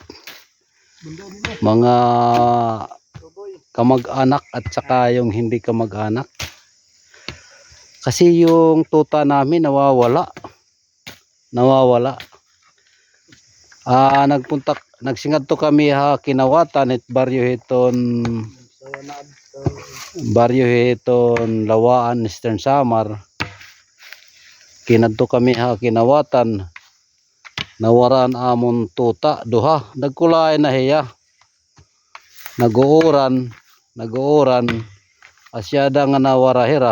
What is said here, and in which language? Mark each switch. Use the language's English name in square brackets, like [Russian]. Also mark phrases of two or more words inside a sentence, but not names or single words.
[Filipino] mga kamag-anak at saka yung hindi kamag-anak. Kasi yung tuta namin nawawala. [Waray] Nagsingad to kami Kinawatan at Baryo Hiton Lawaan Eastern Samar. Kinadto kami Kinawatan. Nawaran amon tuta duha. Nagkulay na hiya. Naguuran asyada nga nawarahira.